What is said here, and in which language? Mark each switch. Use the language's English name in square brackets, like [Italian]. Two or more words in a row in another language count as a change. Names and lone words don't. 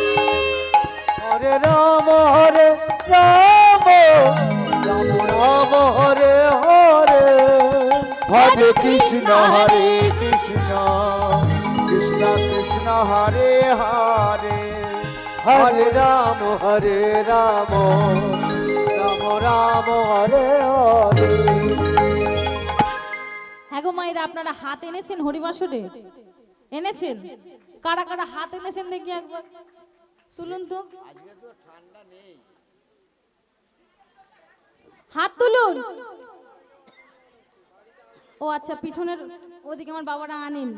[Sanskrit] हरे राम, हरे राम, राम राम, हरे हरे. हरे कृष्ण, कृष्ण कृष्ण, हरे हरे. हरे राम, हरे राम, राम राम, हरे हरे. [Bangla] হ্যাঁ গো মায়েরা, আপনারা হাত এনেছেন হরিবাসরে? এনেছেন? কারা কারা হাত এনেছেন দেখি একবার তুলুন তো, হাত তুলুন। ও আচ্ছা, পিছনের ওদিকে আমার বাবারা আনেননি।